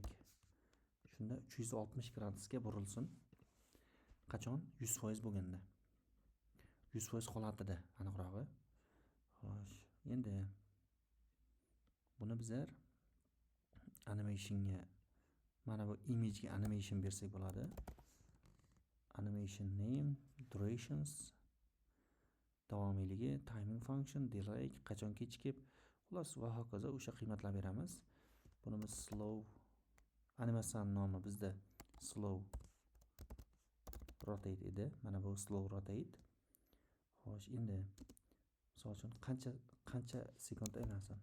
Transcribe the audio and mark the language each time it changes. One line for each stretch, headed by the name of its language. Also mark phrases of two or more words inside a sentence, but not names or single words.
Uzbek: Shunda 360 gradusga burilsin. Qachon? 100% bo'lganda. 100% holatida, aniqrog'i. Xo'sh, endi buni bizlar animationga, mana bu imagega animation bersak bo'ladi.
English: Animation name, durations, davomiyligi, timing function, delay,
Uzbek: qachon kechikib, xullas va hokazo o'sha qiymatlar beramiz. Buni biz slow animatsiyaning nomi bizda
English: slow rotate
Uzbek: edi. Mana bu
English: slow rotate.
Uzbek: Xo'sh, endi misol uchun qancha sekund aylansin?